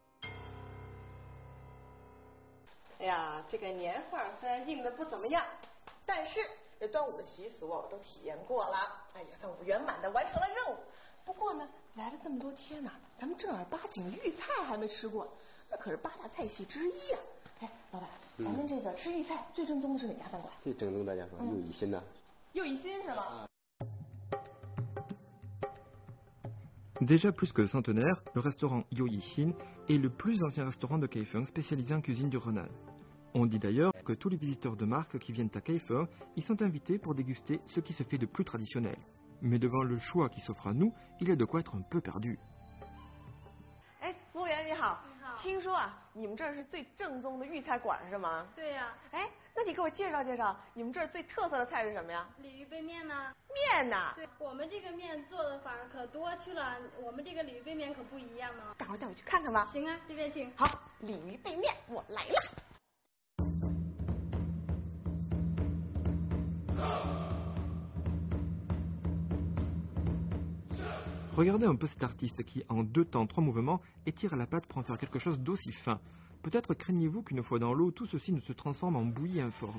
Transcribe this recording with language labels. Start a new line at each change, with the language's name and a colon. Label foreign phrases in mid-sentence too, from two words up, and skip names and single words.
Chinese: 哎呀，这个年画虽然印的不怎么样，但是这端午的习俗我都体验过了，哎呀，算我圆满的完成了任务。不过呢，来了这么多天呢，咱们正儿八经豫菜还没吃过，那可是8大菜系之一啊。哎，老板，咱们这个吃豫菜最正宗的是哪家饭馆？最正宗大家说又一新呢。又一新是吗？
French: Déjà plus que centenaire, le restaurant Yo Yixin est le plus ancien restaurant de Kaifeng spécialisé en cuisine du Henan. On dit d'ailleurs que tous les visiteurs de marque qui viennent à Kaifeng y sont invités pour déguster ce qui se fait de plus traditionnel. Mais devant le choix qui s'offre à nous, il y a de quoi être un peu perdu.
Chinese: 哎，服务员你好，你好。听说啊，你们这儿是最正宗的豫菜馆是吗？对呀。哎，那你给我介绍介绍，你们这儿最特色的菜是什么呀？鲤鱼杯面呢？面呐？对，我们这个面做的法儿可多去了，我们这个鲤鱼杯面可不一样呢。赶快带我去看看吧。行啊，这边请。好，鲤鱼杯面，我来了。
French: Regardez un peu cet artiste qui, en 2 temps, 3 mouvements, étire la pâte pour en faire quelque chose d'aussi fin. Peut-être craignez-vous qu'une fois dans l'eau, tout ceci ne se transforme en bouillie informe.